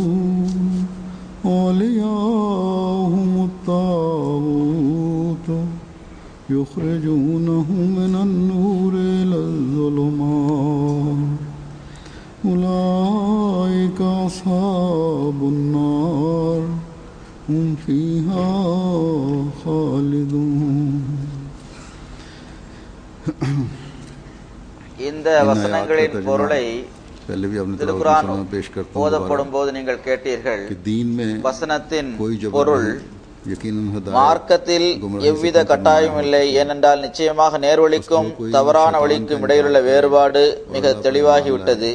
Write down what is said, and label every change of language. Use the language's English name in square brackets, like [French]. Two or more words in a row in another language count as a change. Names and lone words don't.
[Arabic] أولياؤهم الطاغوت يخرجونهم من النور إلى الظلمات أولئك أصحاب النار هم فيها خالدون. [Tamil] இந்த வசனங்களின் பொருளை திருக்குர்ஆன் ஓதப்படும் போது நீங்கள் கேட்டீர்கள். வசனத்தின் பொருள் மார்க்கத்தில் எவ்வித கட்டாயம் இல்லை, ஏனென்றால் நிச்சயமாக நேர்வழிக்கும் தவறான வழிக்கும் இடையிலுள்ள வேறுபாடு மிக தெளிவாகிவிட்டது.